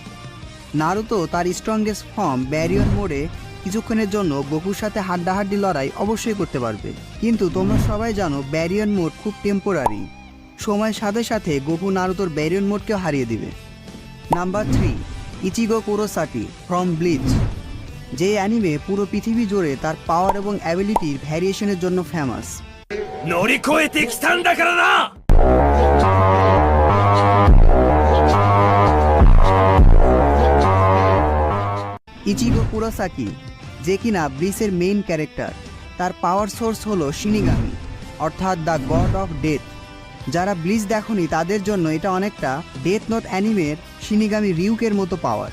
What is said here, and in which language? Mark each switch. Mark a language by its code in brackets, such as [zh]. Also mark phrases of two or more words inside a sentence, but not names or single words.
[bn] নারুতো তার [en] strongest form [bn] ব্যারিয়ার মোড়ে কিছুক্ষণের জন্য গোকুর সাথে হাড্ডাহাড্ডি লড়াই অবশ্যই করতে পারবে, কিন্তু তোমরা সবাই জানো ব্যারিয়ার মোড খুব টেম্পোরারি। সময়ের সাথে সাথে গোকু নারুতোর ব্যারিয়ার মোডকেও হারিয়ে দিবে। নাম্বার 3, ইচিগো কুরোসাকি ফ্রম ব্লিচ। যে অ্যানিমে পুরো পৃথিবী জুড়ে তার পাওয়ার এবং অ্যাবিলিটির ভ্যারিয়েশনের জন্য ফেমাস। [ja] 乗り越えてきたんだからな! [bn] ইচিগো কুরোসাকি, যে কিনা ব্লিচের [en] main character, [bn] তার পাওয়ার সোর্স হলো শিনিগামি, অর্থাৎ [en] the god of death. [bn] যারা ব্লিচ দেখনি তাদের জন্য এটা অনেকটা ডেথ নোট অ্যানিমের শিনিগামি রিউকের মতো পাওয়ার।